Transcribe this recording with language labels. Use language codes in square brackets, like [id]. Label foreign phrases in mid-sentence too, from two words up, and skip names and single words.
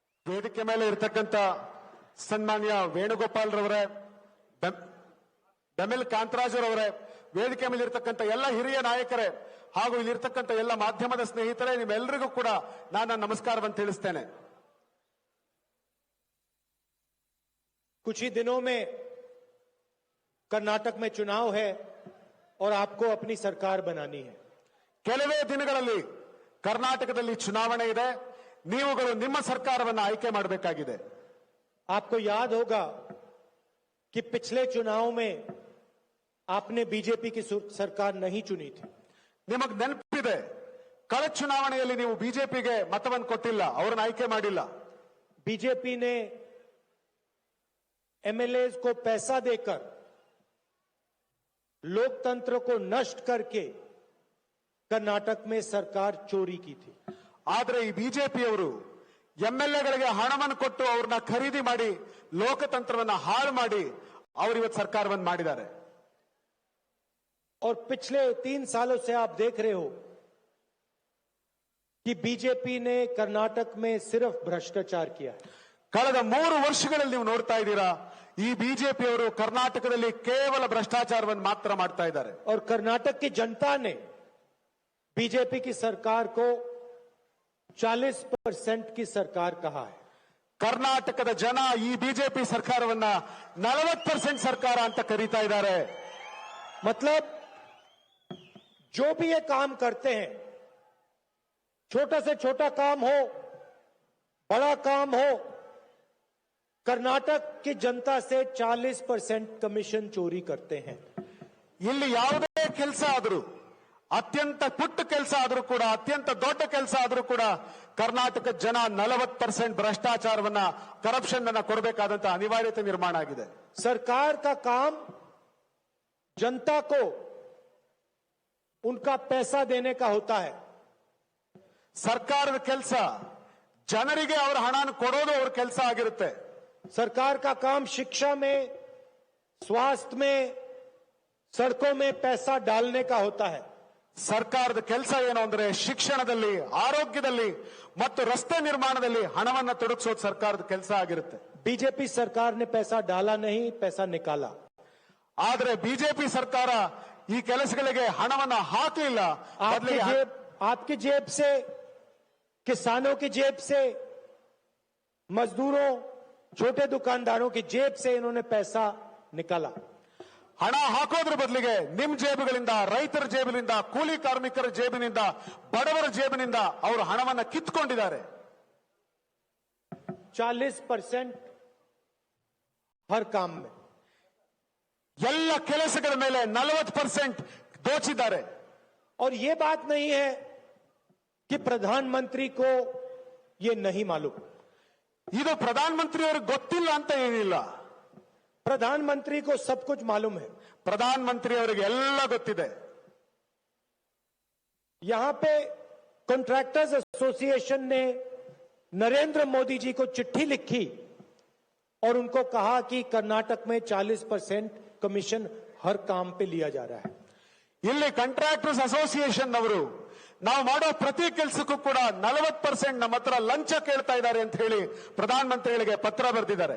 [kn] ವೇದಿಕೆ ಮೇಲೆ ಇರತಕ್ಕಂತ ಸನ್ಮಾನ್ಯ ವೇಣುಗೋಪಾಲ್ ರವರೇ, ಬೆಮೆಲ್ ಕಾಂತರಾಜ್ ಅವರೇ, ವೇದಿಕೆ ಮೇಲೆ ಇರತಕ್ಕಂತ ಎಲ್ಲ ಹಿರಿಯ ನಾಯಕರೇ ಹಾಗೂ ಇಲ್ಲಿರ್ತಕ್ಕಂಥ ಎಲ್ಲ ಮಾಧ್ಯಮದ ಸ್ನೇಹಿತರೇ, ನಿಮ್ಮೆಲ್ಲರಿಗೂ ಕೂಡ ನಾನು ನಮಸ್ಕಾರವನ್ನು ತಿಳಿಸ್ತೇನೆ. [hi] कुछ ही दिनों में कर्नाटक में चुनाव है और आपको अपनी सरकार बनानी है. [kn] ಕೆಲವೇ ದಿನಗಳಲ್ಲಿ ಕರ್ನಾಟಕದಲ್ಲಿ ಚುನಾವಣೆ ಇದೆ. ನೀವುಗಳು ನಿಮ್ಮ ಸರ್ಕಾರವನ್ನು ಆಯ್ಕೆ ಮಾಡಬೇಕಾಗಿದೆ. [hi] आपको याद होगा कि पिछले चुनाव में आपने बीजेपी की सरकार नहीं चुनी थी. [kn] ನಿಮಗೆ ನೆನಪಿದೆ, ಕಳೆದ ಚುನಾವಣೆಯಲ್ಲಿ ನೀವು ಬಿಜೆಪಿಗೆ ಮತವನ್ನು ಕೊಟ್ಟಿಲ್ಲ, ಅವರನ್ನು ಆಯ್ಕೆ ಮಾಡಿಲ್ಲ. [hi] बीजेपी ने एमएलएज को पैसा देकर लोकतंत्र को नष्ट करके कर्नाटक में सरकार चोरी की थी. [kn] ಆದರೆ ಈ ಬಿಜೆಪಿಯವರು ಎಂಎಲ್ಎಗಳಿಗೆ ಹಣವನ್ನು ಕೊಟ್ಟು ಅವ್ರನ್ನ ಖರೀದಿ ಮಾಡಿ ಲೋಕತಂತ್ರವನ್ನು ಹಾಳು ಮಾಡಿ ಅವರು ಇವತ್ತು ಸರ್ಕಾರವನ್ನು ಮಾಡಿದ್ದಾರೆ. [hi] और पिछले 3 सालों से आप देख रहे हो कि बीजेपी ने कर्नाटक में सिर्फ भ्रष्टाचार किया है. [kn] ಕಳೆದ 3 ವರ್ಷಗಳಲ್ಲಿ ನೀವು ನೋಡ್ತಾ ಇದ್ದೀರಾ, ಈ ಬಿಜೆಪಿಯವರು ಕರ್ನಾಟಕದಲ್ಲಿ ಕೇವಲ ಭ್ರಷ್ಟಾಚಾರವನ್ನು ಮಾತ್ರ ಮಾಡ್ತಾ ಇದ್ದಾರೆ. [hi] और कर्नाटक की जनता ने बीजेपी की सरकार को 40% की सरकार कहा है. [kn] ಕರ್ನಾಟಕದ ಜನ ಈ ಬಿಜೆಪಿ ಸರ್ಕಾರವನ್ನ 40% ಸರ್ಕಾರ ಅಂತ ಕರೀತಾ ಇದ್ದಾರೆ. [hi] मतलब जो भी ये काम करते हैं, छोटा से छोटा काम हो, बड़ा काम हो, कर्नाटक की जनता से 40% कमीशन चोरी करते हैं. [kn] ಇಲ್ಲಿ ಯಾವುದೇ ಕೆಲಸ ಆದರೂ, ಅತ್ಯಂತ ಪುಟ್ಟ ಕೆಲಸ ಆದರೂ ಕೂಡ, ಅತ್ಯಂತ ದೊಡ್ಡ ಕೆಲಸ ಆದರೂ ಕೂಡ ಕರ್ನಾಟಕದ ಜನ 40% ಭ್ರಷ್ಟಾಚಾರವನ್ನ, ಕರಪ್ಷನ್ ಅನ್ನ ಕೊಡಬೇಕಾದಂತ ಅನಿವಾರ್ಯತೆ ನಿರ್ಮಾಣ ಆಗಿದೆ. [hi] सरकार का काम जनता को उनका पैसा देने का होता है. [kn] ಸರ್ಕಾರದ ಕೆಲಸ ಜನರಿಗೆ ಅವರ ಹಣವನ್ನು ಕೊಡೋದು ಅವರ ಕೆಲಸ ಆಗಿರುತ್ತೆ. [hi] सरकार का काम शिक्षा में, स्वास्थ्य में, सड़कों में पैसा डालने का होता है. [kn] ಸರ್ಕಾರದ ಕೆಲಸ ಏನು ಅಂದ್ರೆ ಶಿಕ್ಷಣದಲ್ಲಿ, ಆರೋಗ್ಯದಲ್ಲಿ ಮತ್ತು ರಸ್ತೆ ನಿರ್ಮಾಣದಲ್ಲಿ ಹಣವನ್ನು ತೊಡಗಿಸೋದು ಸರ್ಕಾರದ ಕೆಲಸ ಆಗಿರುತ್ತೆ. [hi] बीजेपी सरकार ने पैसा डाला नहीं, पैसा निकाला. [kn] ಆದರೆ ಬಿಜೆಪಿ ಸರ್ಕಾರ ಈ ಕೆಲಸಗಳಿಗೆ ಹಣವನ್ನು ಹಾಕಲಿಲ್ಲ. [hi] आपकी जेब से, किसानों की जेब से, मजदूरों, छोटे दुकानदारों की जेब से इन्होंने पैसा निकाला. [kn] ಹಣ ಹಾಕೋದ್ರ ಬದಲಿಗೆ ನಿಮ್ ಜೇಬುಗಳಿಂದ, ರೈತರ ಜೇಬಿನಿಂದ, ಕೂಲಿ ಕಾರ್ಮಿಕರ ಜೇಬಿನಿಂದ, ಬಡವರ ಜೇಬಿನಿಂದ ಅವರು ಹಣವನ್ನು ಕಿತ್ಕೊಂಡಿದ್ದಾರೆ. [hi] 40% हर काम में, [kn] ಎಲ್ಲ ಕೆಲಸಗಳ ಮೇಲೆ 40% ದೋಚಿದ್ದಾರೆ. [hi] और ये बात नहीं है कि प्रधानमंत्री को ये नहीं मालूम. [kn] ಇದು ಪ್ರಧಾನಮಂತ್ರಿ ಅವರಿಗೆ ಗೊತ್ತಿಲ್ಲ ಅಂತ ಏನಿಲ್ಲ. [hi] प्रधानमंत्री को सब कुछ मालूम है. [kn] ಪ್ರಧಾನಮಂತ್ರಿ ಅವರಿಗೆ ಎಲ್ಲ ಗೊತ್ತಿದೆ. [hi] यहां पे [en] Contractors Association [hi] ने नरेंद्र मोदी जी को चिट्ठी लिखी और उनको कहा कि कर्नाटक में 40% कमीशन हर काम पे लिया जा रहा है. [kn] ಇಲ್ಲಿ [en] Contractors Association [kn] ಅವರು ನಾವು ಮಾಡೋ ಪ್ರತಿ ಕೆಲಸಕ್ಕೂ ಕೂಡ 40% ನಮ್ಮ ಹತ್ರ ಲಂಚ ಕೇಳ್ತಾ ಇದ್ದಾರೆ ಅಂತ ಹೇಳಿ ಪ್ರಧಾನಮಂತ್ರಿಗಳಿಗೆ ಪತ್ರ ಬರೆದಿದ್ದಾರೆ.